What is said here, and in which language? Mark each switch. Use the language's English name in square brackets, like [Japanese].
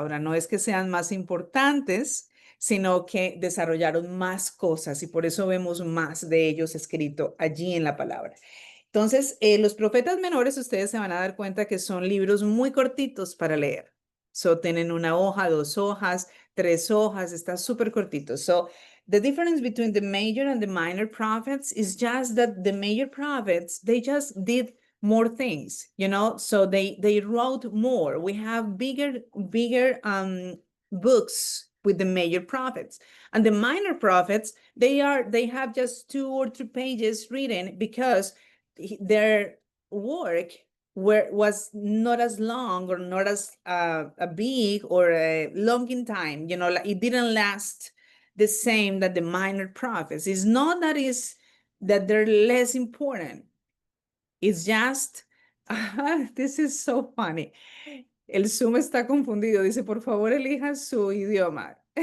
[Spanish] Ahora, no es que sean más importantes, sino que desarrollaron más cosas y por eso vemos más de ellos escrito allí en la palabra. Entonces, los profetas menores, ustedes se van a dar cuenta que son libros muy cortitos para leer. So, tienen una hoja, dos hojas, tres hojas, está súper cortito. [English] So, the difference between the major and the minor prophets is just that the major prophets, they just did more things, you know, so they wrote more. We have bigger books with the major prophets, and the minor prophets, they have just 2 or 3 pages written because their work was not as long or not as a big or a long in time. You know, like it didn't last the same that the minor prophets. It's not that they're less important. It's just, this is so funny. [Spanish] El Zoom está confundido. Dice, por favor, elija su idioma.